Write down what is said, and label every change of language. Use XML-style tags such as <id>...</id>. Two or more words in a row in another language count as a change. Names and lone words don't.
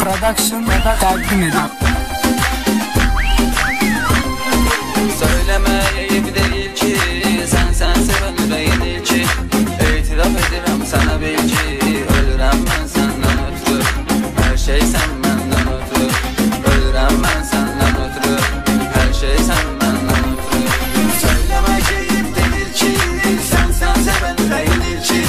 <tr>Production takdim ediyor. Söylemeyip değil ki sen seven yüreğin ilki.</tr> <az>İtiraf edirəm sana bil ki ölürəm mən səndən ötürü. Hər şey sən məndən ötürü. Ölürəm mən səndən ötürü. Hər şey sən məndən ötürü.</az> <tr>Söylemeyip değil ki sen seven yüreğin ilki.</tr>